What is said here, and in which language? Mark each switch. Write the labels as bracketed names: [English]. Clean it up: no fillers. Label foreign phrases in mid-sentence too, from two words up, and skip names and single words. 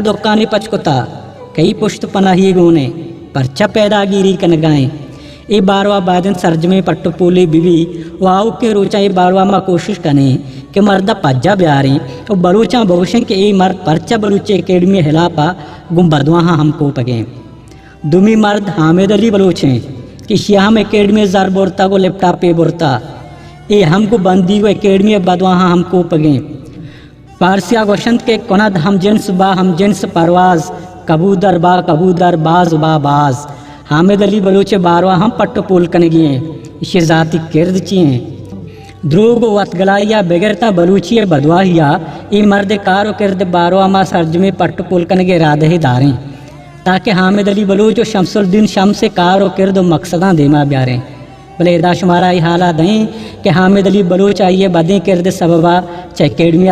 [Baluchi] دکانے پچکتا کئی پشت پناہی گونے پرچہ پیدا گیری کنگائیں ای باروا بادن سرجمے پٹو پولی بیوی واؤ کے روچا ای باروا ما کوشش کنے کہ مردہ پجا بیاریں اور بلوچاں بوشیں کہ ای مرد پرچہ بلوچے اکیڈمی ہلاپا گم بدواہاں ہم کو پگیں دومی مرد حامد علی بلوچیں کہ شیہم اکیڈمی زر بورتا کو لیپ ٹاپ پہ بورتا ای ہم کو بندی کو اکیڈمی بدواہاں ہم کو پگیں فارسیہ گوشند کے [Persian] کند ہم جنس با ہم جنس پرواز کبودر با کبودر باز با باز [Baluchi] حامد علی بلوچ باروا ہم پٹو پول کنگی ہیں اسے ذاتی کرد چیئیں دروگ و وطگلائیا بگرتا بلوچی بدواہیا ای مرد کارو کرد باروا ما سرجمے پٹو پول کنگے رادہ داریں تاکہ حامد علی بلوچ و شمس الدین شمس کارو کرد و مقصداں دیما بیاریں بلے ادا شمارا ای حالہ دیں کہ حامد علی بلوچ آئیے بدیں کرد سببا چاہے اکیڈمیہ